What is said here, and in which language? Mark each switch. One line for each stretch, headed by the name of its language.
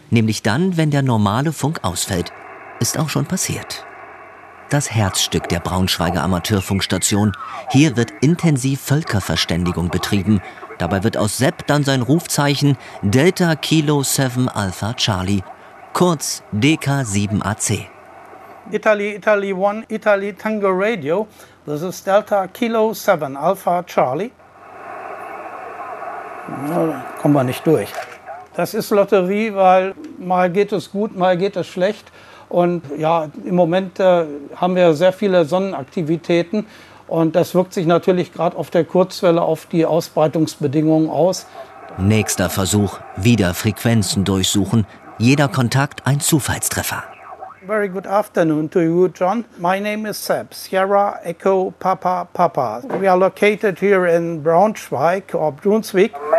German: Nämlich dann, wenn der normale Funk ausfällt. Ist auch schon passiert. Das Herzstück der Braunschweiger Amateurfunkstation. Hier wird intensiv Völkerverständigung betrieben. Dabei wird aus Sepp dann sein Rufzeichen Delta Kilo 7 Alpha Charlie. Kurz DK7AC.
English: Italy, Italy 1, Italy Tango Radio. This is Delta Kilo 7, Alpha Charlie.
German: Na, kommen wir nicht durch. Das ist Lotterie, weil mal geht es gut, mal geht es schlecht. Und ja, im Moment haben wir sehr viele Sonnenaktivitäten. Und das wirkt sich natürlich gerade auf der Kurzwelle auf die Ausbreitungsbedingungen aus. Nächster Versuch, wieder Frequenzen durchsuchen. Jeder Kontakt ein Zufallstreffer.
English: Very good afternoon to you, John. My name is Seb, Sierra Echo Papa Papa. We are located here in Braunschweig or Brunswick.